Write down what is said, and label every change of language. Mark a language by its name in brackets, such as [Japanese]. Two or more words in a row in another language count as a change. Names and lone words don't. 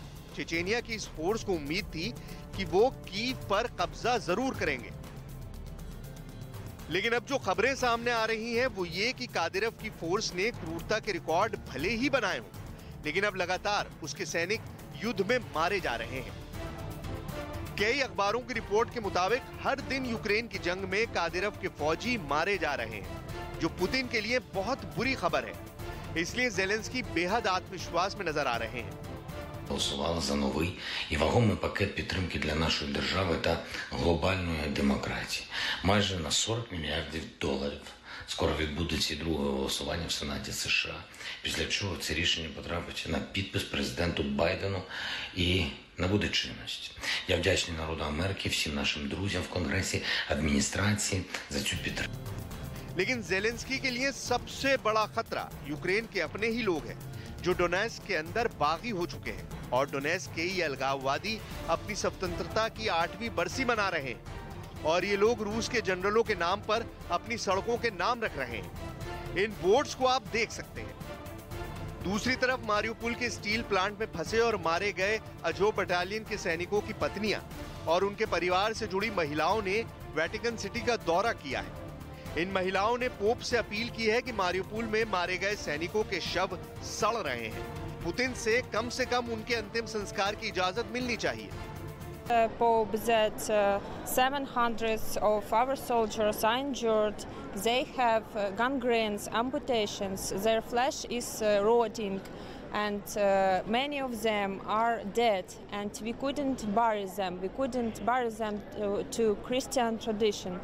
[Hindi] चेचेनिया की इस फोर्स को उम्मीद थी कि वो कीव पर कब्जा जरूर करेंगे, लेकिन अब जो खबरें सामने आ रही हैं वो ये कि कादिरव की फोर्स ने क्रूरता के रिकॉर्ड भले ही बनाए हों, लेकिन अब लगातार उसके सैनिक युद्ध में मारे जा रहे हैं। कई अखबारों की रिपोर्ट के मुताबिक हर दिन यूक्रेन की जंग में कादिरव के फौजी मारे जा रहे हैं, जो पुतिन के लिए बहुत बुरी खबर है। इसलिए ज़ेलेंस्की बेहद आत्मविश्वास में नजर आ रहे हैं। [Ukrainian] Голосували за новий і вагомий пакет підтримки для нашої держави та глобальної демократії. Майже на $40 мільярдів. Скоро відбудеться і друге голосування в Сенаті США, після чого це рішення потрапить на підпис президенту Байдену і набуде чинності. Я вдячний народу Америки, всім нашим друзям в Конгресі, адміністрації за цю підтримку. [Hindi] लेकिन ज़ेलेंस्की के लिए सबसे बड़ा खतरा यूक्रेन के अपने ही लोग हैं, जो डोनेट्स्क के अंदर बागी हो चुके हैं। और डोनेट्स्क के ही अलगाववादी अपनी स्वतंत्रता की 8वीं बरसी मना रहे हैं, और ये लोग रूस के जनरलों के नाम पर अपनी सड़कों के नाम रख रहे हैं। इन बोर्ड्स को आप देख सकते हैं। दूसरी तरफ मारियुपोल के [English] steel plant [Hindi] में फंसे और मारे गए अजो बटालियन के सैनिकों की पत्नियां और उनके परिवार से जुड़ी महिलाओं ने वेटिकन सिटी का दौरा किया है। इन महिलाओं ने पोप से अपील की है कि मारियुपोल में मारे गए सैनिकों के शव सड़ रहे हैं। पुतिन से कम उनके अंतिम संस्कार की इजाजत मिलनी चाहिए। [English] Pope that 700 of our soldiers are injured. They have gangrenes, amputations. Their flesh is rotting, and many of them are dead. And we couldn't bury them. We couldn't bury them to Christian tradition.